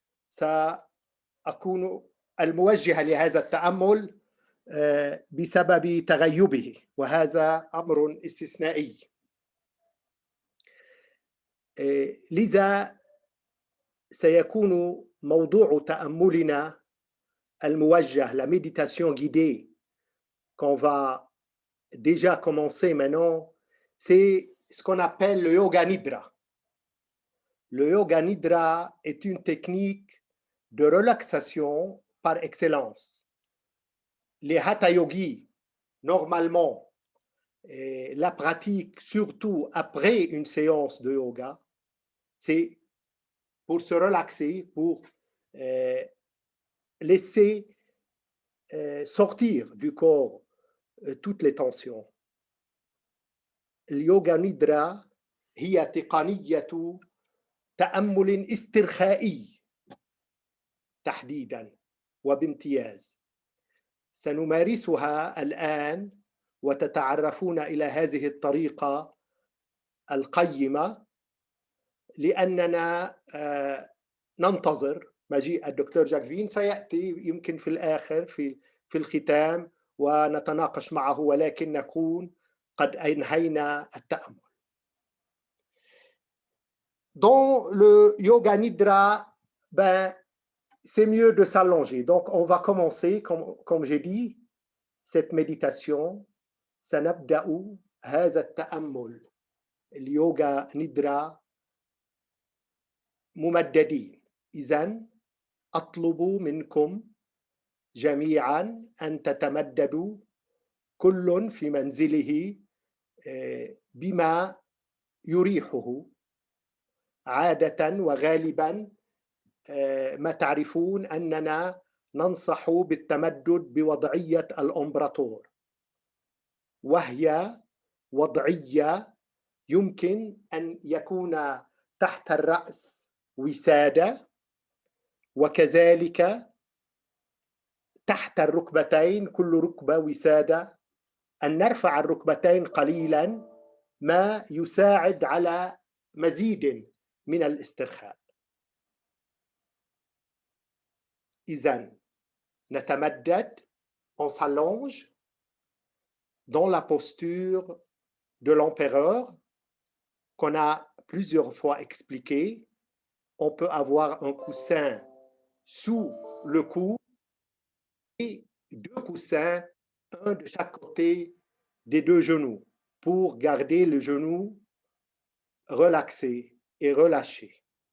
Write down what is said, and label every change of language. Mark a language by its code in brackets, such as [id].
[ar] سأكون الموجه لهذا التأمل بسبب تغيبه، وهذا أمر استثنائي. لذا سيكون موضوع تأملنا الموجه [fr] la méditation guidée qu'on va déjà commencer maintenant, c'est ce qu'on appelle le yoga nidra. Le yoga nidra est une technique de relaxation par excellence. Les hatha yogis, normalement, la pratique, surtout après une séance de yoga, c'est pour se relaxer, pour laisser sortir du corps toutes les tensions. [ar] اليوغا نيدرا هي تقنية تأمل استرخائي تحديدا وبامتياز. سنمارسها الآن وتتعرفون إلى هذه الطريقة القيمة، لأننا ننتظر مجيء الدكتور جاك فين. سيأتي يمكن في الآخر في الختام ونتناقش معه، ولكن نكون قد أنهينا التأمل. [fr] Dans le yoga nidra, c'est mieux de s'allonger. Donc, on va commencer, comme j'ai dit, cette méditation. [ar] سنبدأ هذا التأمل اليوغا نيدرا ممددين. إذن أطلب منكم جميعا أن تتمددوا كل في منزله بما يريحه. عادة وغالبا ما تعرفون أننا ننصح بالتمدد بوضعية الأمبراطور، وهي وضعية يمكن أن يكون تحت الرأس وسادة، وكذلك تحت الركبتين كل ركبة وسادة. أن نرفع الركبتين قليلا ما يساعد على مزيد من الاسترخاء. إذن نتمدد، [fr] on s'allonge dans la posture de l'empereur qu'on a plusieurs fois expliqué. On peut avoir un coussin sous le cou et deux coussins, un de chaque côté des deux genoux, pour garder le genou relaxé et relâché.